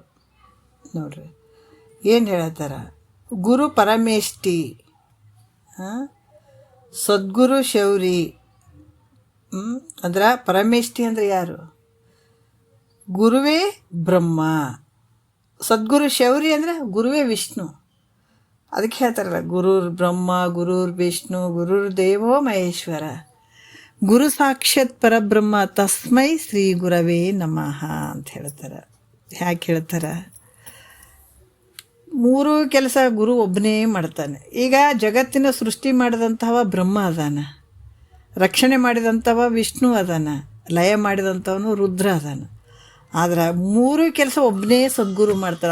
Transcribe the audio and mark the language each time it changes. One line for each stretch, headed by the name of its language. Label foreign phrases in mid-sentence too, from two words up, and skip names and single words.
Kannada: ನೋಡ್ರಿ ಏನು ಹೇಳ್ತಾರ,
Sanskrit: ಗುರು ಪರಮೇಷ್ಠಿ ಸದ್ಗುರು ಶೌರಿ
Kannada: ಅಂದ್ರೆ ಪರಮೇಷ್ಠಿ ಅಂದರೆ ಯಾರು? ಗುರುವೇ ಬ್ರಹ್ಮ. ಸದ್ಗುರು ಶೌರಿ ಅಂದರೆ ಗುರುವೇ ವಿಷ್ಣು. ಅದಕ್ಕೆ ಹೇಳ್ತಾರಲ್ಲ,
Sanskrit: ಗುರುರ್ ಬ್ರಹ್ಮ ಗುರುರ್ ವಿಷ್ಣು ಗುರುರ್ ದೇವೋ ಮಹೇಶ್ವರ ಗುರು ಸಾಕ್ಷಾತ್ ಪರಬ್ರಹ್ಮ ತಸ್ಮೈ ಶ್ರೀ ಗುರವೇ ನಮಃ
Kannada: ಅಂತ ಹೇಳ್ತಾರೆ. ಯಾಕೆ ಹೇಳ್ತಾರೆ? ಮೂರು ಕೆಲಸ ಗುರು ಒಬ್ಬನೇ ಮಾಡ್ತಾನೆ. ಈಗ ಜಗತ್ತಿನ ಸೃಷ್ಟಿ ಮಾಡಿದಂಥವ ಬ್ರಹ್ಮ ಅದಾನ, ರಕ್ಷಣೆ ಮಾಡಿದಂಥವ ವಿಷ್ಣು ಅದಾನ, ಲಯ ಮಾಡಿದಂಥವನು ರುದ್ರ ಅದಾನ. ಆದ್ರೆ ಮೂರು ಕೆಲಸ ಒಬ್ಬನೇ ಸದ್ಗುರು ಮಾಡ್ತಾರೆ.